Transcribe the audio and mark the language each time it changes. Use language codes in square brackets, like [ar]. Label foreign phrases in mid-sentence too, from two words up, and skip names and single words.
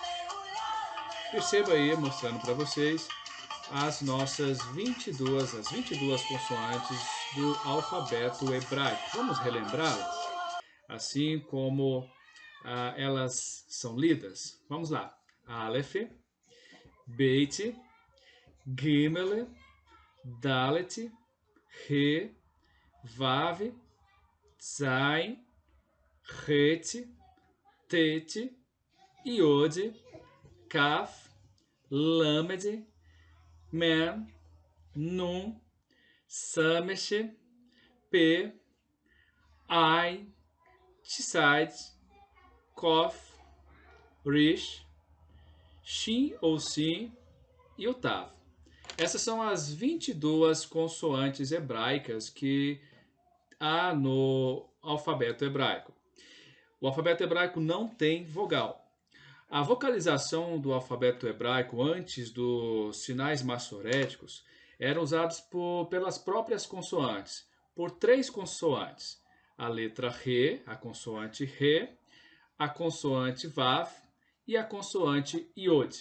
[pt] Perceba aí, mostrando para vocês as nossas 22 consoantes do alfabeto hebraico. Vamos relembrá-las, assim como elas são lidas. Vamos lá. Aleph, Beit, Gimel, Dalet, He, Vav, Zain, Het, Tet, Yod, Kaf, Lamed, Mem, Nun, Samech, P, Ai, Tzaid, Kof, Rish, Shin ou Sin e o Tav. Essas são as 22 consoantes hebraicas que há no alfabeto hebraico. O alfabeto hebraico não tem vogal. A vocalização do alfabeto hebraico antes dos sinais massoréticos eram usados pelas próprias consoantes, por 3 consoantes: a letra Re, a consoante Re, a consoante Vav e a consoante Yod.